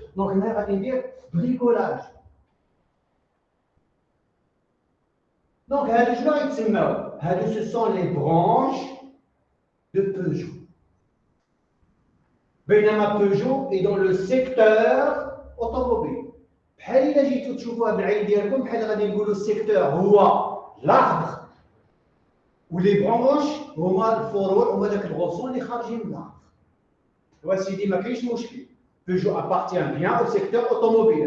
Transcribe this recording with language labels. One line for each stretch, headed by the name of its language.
French: Donc, on va dire bricolage. Donc, ce sont les branches de Peugeot.
Arabic: بينما
French: Peugeot est dans le secteur automobile.
Arabic: بحال إلا جيتو تشوفوها بالعين ديالكم بحال غادي نقولوا السيكتور هو l'arbre ولي برونش هما الفروع هما داك الغصون اللي خارجين من الارض. وسيدي ما كاينش مشكل.
French: Peugeot appartient bien au secteur automobile.